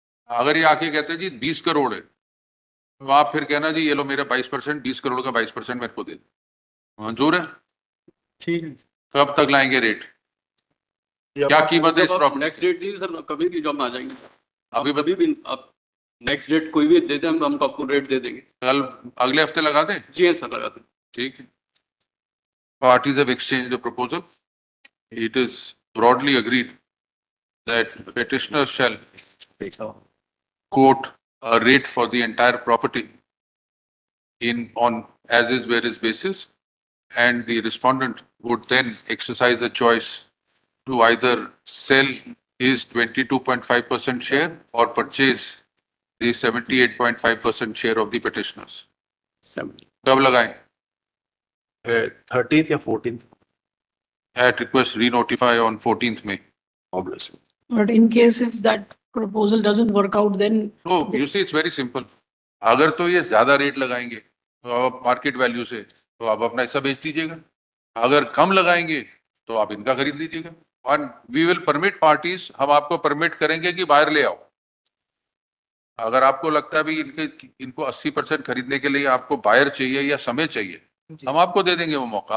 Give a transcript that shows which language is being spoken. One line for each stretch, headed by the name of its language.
Hindi: अगर ये आके कहते हैं जी 20 करोड़ है, तो आप फिर कहना जी ये लो मेरा 22%, 20 करोड़ का 22% मेरे को दे दो। मंजूर है? ठीक है। कब तक लाएंगे रेट? क्या कीमत है इस प्रॉपर्टी? नेक्स्ट डेट दीजिए सर, कभी भी जब आ जाएंगे अभी कभी भी आप नेक्स्ट डेट कोई भी दे दें, हम आपको रेट दे देंगे। कल अगले हफ्ते लगा दें? जी हाँ सर, लगा दें। ठीक है।
English: Parties have exchanged the proposal. It is broadly agreed that petitioner shall quote a rate for the entire property on as is where is basis, and the respondent would then exercise a choice to either sell his 22.5% share or purchase the 78.5% share of the petitioners.
Hindi: कब लगाएं?
English: 13th या 14th At request re-notify on 14th May. obviously. But in case if that proposal doesn't work out, then No, you see, it's very simple.
Hindi: अगर तो ये ज्यादा rate लगाएंगे तो आप मार्केट वैल्यू से, तो आप अपना हिस्सा बेच दीजिएगा। अगर कम लगाएंगे तो आप इनका खरीद लीजिएगा। और
English: we will permit parties,
Hindi: हम आपको परमिट करेंगे कि बाहर ले आओ। अगर आपको लगता है भी इनको 80% खरीदने के लिए आपको बायर चाहिए या समय चाहिए, हम आपको दे देंगे वो मौका।